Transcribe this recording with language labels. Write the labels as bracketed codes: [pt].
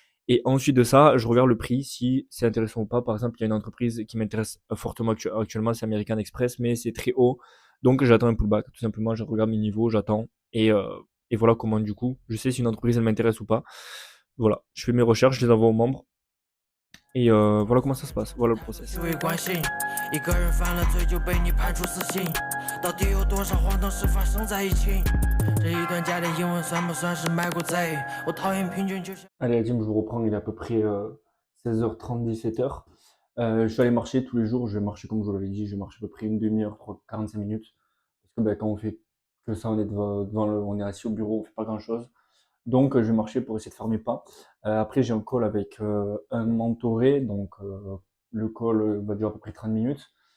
[fr] Et ensuite de ça, je regarde le prix, si c'est intéressant ou pas. Par exemple, il y a une entreprise qui m'intéresse fortement actuellement, c'est American Express, mais c'est très haut. Donc j'attends un pullback. Tout simplement, je regarde mes niveaux, j'attends. Et voilà comment du coup, je sais si une entreprise elle m'intéresse ou pas. Voilà, je fais mes recherches, je les envoie aux membres. Et voilà comment ça se passe. Voilà le process. [zh] 一个人犯了罪就被你判处死刑，到底有多少荒唐事发生在一起？这一段加点英文算不算是卖国贼？我讨厌平均就像。 [fr] Allez, la gym, je vous reprends, il est à peu près 16h30, 17h. Je suis allé marcher tous les jours, je vais marcher comme je vous l'avais dit, je marche à peu près une demi-heure, 45 minutes. Parce que quand on fait que ça, on est on est assis au bureau, on fait pas grand chose. Donc, je vais marcher pour essayer de faire mes pas. Après, j'ai un call avec un mentoré, donc le call va durer à peu près 30 minutes.